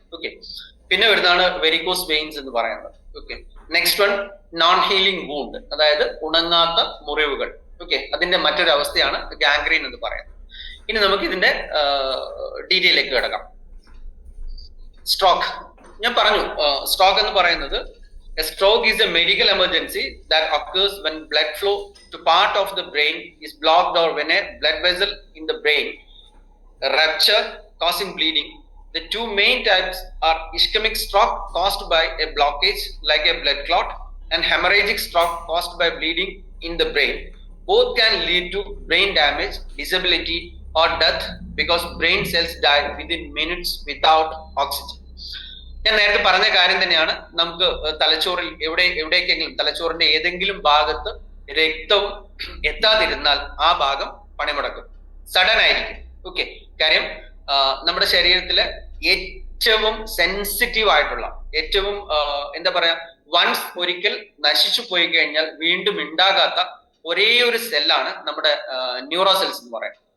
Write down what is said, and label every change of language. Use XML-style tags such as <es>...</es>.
<ml>Okay, പിന്നെ വരുന്നതാണ് varicose veins എന്ന് പറയുന്നത്. Okay, next one non healing wound, അതായത് ഉണങ്ങാത്ത മുറിവുകൾ. ഓക്കെ, അതിന്റെ മറ്റൊരു അവസ്ഥയാണ് ഗാംഗ്രീൻ എന്ന് പറയുന്നത്. ഇനി നമുക്ക് ഇതിന്റെ ഡീറ്റെയിലേക്ക് കിടക്കാം. സ്ട്രോക്ക് ഞാൻ പറഞ്ഞു. സ്ട്രോക്ക് എന്ന് പറയുന്നത്</ml> <en>a stroke is a medical emergency that occurs when blood flow to part of the brain is blocked or when a blood vessel in the brain rupture causing bleeding. The two main types are ischemic stroke caused by a blockage like a blood clot and hemorrhagic stroke caused by bleeding in the brain. Both can lead to brain damage, disability or death because brain cells die within minutes without oxygen.</en> <ml>ഞാൻ നേരത്തെ പറഞ്ഞ കാര്യം തന്നെയാണ്. നമുക്ക് തലച്ചോറിൽ എവിടേക്കെങ്കിലും തലച്ചോറിന്റെ ഏതെങ്കിലും ഭാഗത്ത് രക്തവും എത്താതിരുന്നാൽ ആ ഭാഗം പണിമുടക്കും, സഡൻ ആയിരിക്കും. ഓക്കെ, കാര്യം നമ്മുടെ ശരീരത്തിലെ ഏറ്റവും സെൻസിറ്റീവ് ആയിട്ടുള്ള, ഏറ്റവും എന്താ പറയാ, വൺസ് ഒരിക്കൽ നശിച്ചു പോയി കഴിഞ്ഞാൽ വീണ്ടും ഉണ്ടാകാത്ത ഒരേ ഒരു സെല്ലാണ് നമ്മുടെ ന്യൂറോ സെൽസ് എന്ന് പറയുന്നത്.</ml>